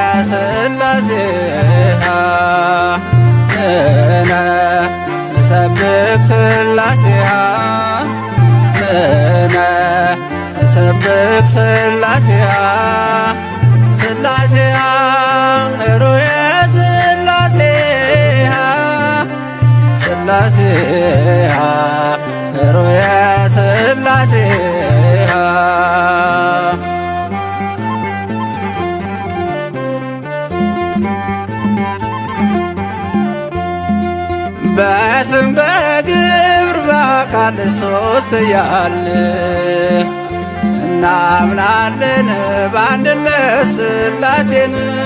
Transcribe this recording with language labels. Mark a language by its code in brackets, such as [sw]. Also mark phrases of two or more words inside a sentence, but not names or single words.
[gez] ሥላሴያ ንሕነ ንሰብክ ሥላሴያ ንሕነ ንሰብክ ሥላሴያ ሥላሴያ ኅሩየ ሥላሴያ ሥላሴያ ኅሩየ ሥላሴያ [am] በስም በግብር በአካል ሦስት እያልን እናምናለን በአንድነት ሥላሴን